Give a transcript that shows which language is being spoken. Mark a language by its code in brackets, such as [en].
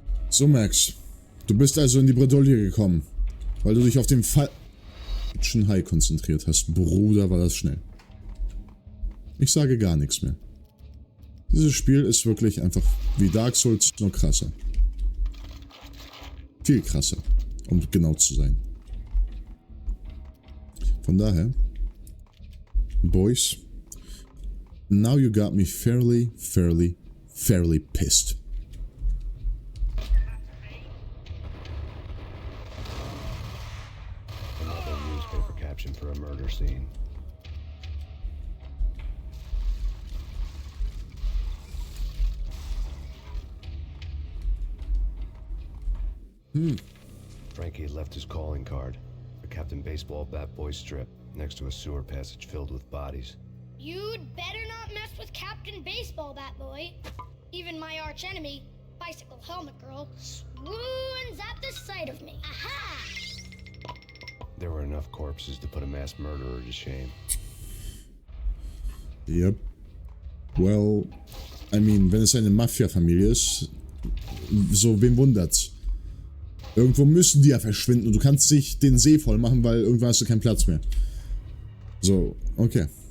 [de] So, Max. Du bist also in die Bredouille gekommen, weil du dich auf den falschen Hai konzentriert hast. Bruder, war das schnell. Ich sage gar nichts mehr. Dieses Spiel ist wirklich einfach wie Dark Souls, nur krasser. Viel krasser, um genau zu sein. Von daher, [en] boys, now you got me fairly pissed. Another newspaper caption for a murder scene. Franky had left his calling card, a Captain Baseball bat boy strip, next to a sewer passage filled with bodies. You'd better not mess with Captain Baseball Bat Boy. Even my arch enemy, Bicycle Helmet Girl, swoons at the sight of me. Aha! There were enough corpses to put a mass murderer to shame. Yep. Well, I mean, [de] wenn es eine Mafia-Familie ist, so, wen wundert's? Irgendwo müssen die ja verschwinden und du kannst dich den See voll machen, weil irgendwann hast du keinen Platz mehr. So, okay.